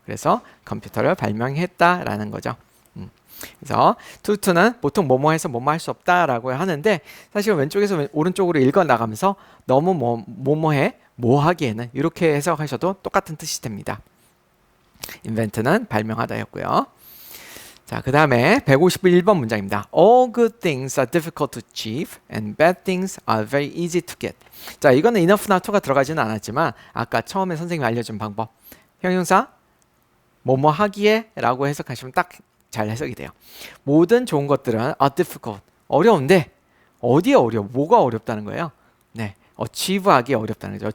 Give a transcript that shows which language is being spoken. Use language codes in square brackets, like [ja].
[ko] 그래서 컴퓨터를 발명했다라는 거죠. 그래서 투투는 보통 뭐뭐해서 뭐뭐 할 수 없다라고 하는데 사실 왼쪽에서 오른쪽으로 읽어 나가면서 너무 뭐뭐해 뭐 하기에는 이렇게 해석하셔도 똑같은 뜻이 됩니다. invent는 발명하다였고요. 자, 그 다음에 151번 문장입니다. [en] All good things are difficult to achieve and bad things are very easy to get. [ko] 자, 이거는 enough나 to가 들어가지는 않았지만 아까 처음에 선생님이 알려준 방법 형용사 뭐뭐 하기에 라고 해석하시면 딱 잘 해석이 돼요. 모든 좋은 것들은 [en] are difficult. [ko] 어려운데 어디에 어려워? 뭐가 어렵다는 거예요? 네, achieve 하기 어렵다는 거죠.